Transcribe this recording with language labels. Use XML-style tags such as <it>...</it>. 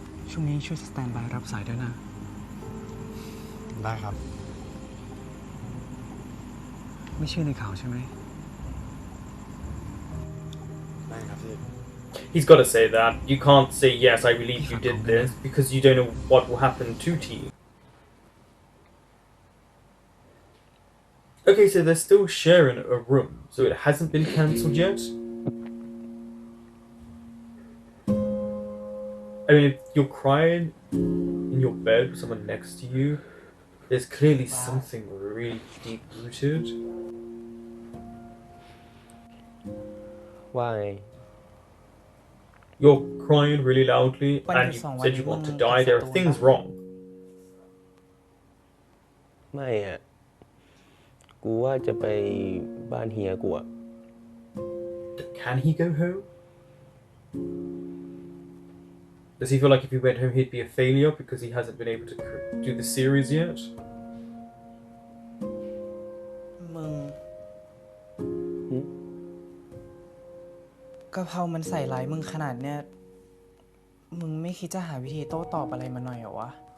<th>ช่วงนี้ช่วยสแตนบายรับสายด้วยนะได้ครับไม่เชื่อในข่าวใช่ไหมได้ครับพี่</th> <en>He's got to say that. You can't say, yes, I believe you did this, because you don't know what will happen to T. Okay, so they're still sharing a room, so it hasn't been cancelled yet? I mean, if you're crying in your bed with someone next to you, there's clearly something really deep-rooted. Why? You're crying really loudly, and you said you want to die. There are things wrong.</en> <th>ไม่อ่ะกูว่าจะไปบ้านเฮียกูอ่ะ</th> <en>Can he go home? Does he feel like if he went home he'd be a failure because he hasn't been able to do the series yet?</en> <th>มึงกะเพรามันใส่ร้ายมึงขนาดเนี้ยมึงไม่คิดจะหาวิธีโต้ตอบอะไรมาหน่อยเหรอวะ</th>